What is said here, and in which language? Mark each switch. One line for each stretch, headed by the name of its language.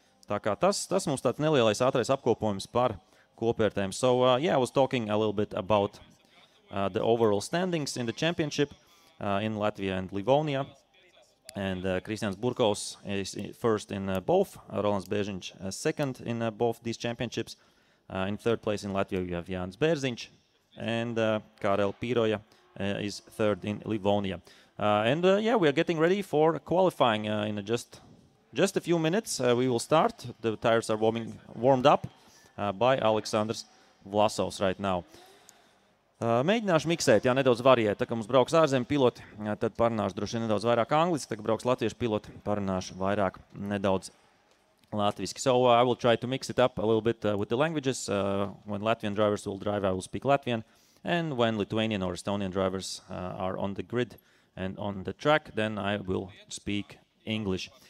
Latvian: Tā kā tas mums tāds nelielais ātrais apkopojums par kopvērtējumu.
English: So, I was talking a little bit about the overall standings in the championship in Latvia and Livonia. And Kristians Burkovs is first in both, Rolands Bērziņš second in both these championships. In third place in Latvia, you have Jānis Bērziņš, and Karel Pīroja is third in Livonia. We are getting ready for qualifying in just a few minutes. We will start. The tires are warmed up by Aleksandrs Vlasovs right now.
Latvian: Mēģināšu miksēt, nedaudz variēt. Tā kā mums brauks ārzemju piloti, tad parunāšu droši nedaudz vairāk angliski, tā kā brauks latviešu piloti, parunāšu vairāk nedaudz latviski.
English: So I will try to mix it up a little bit with the languages. When Latvian drivers will drive, I will speak Latvian. And when Lithuanian or Estonian drivers are on the grid and on the track, then I will speak English.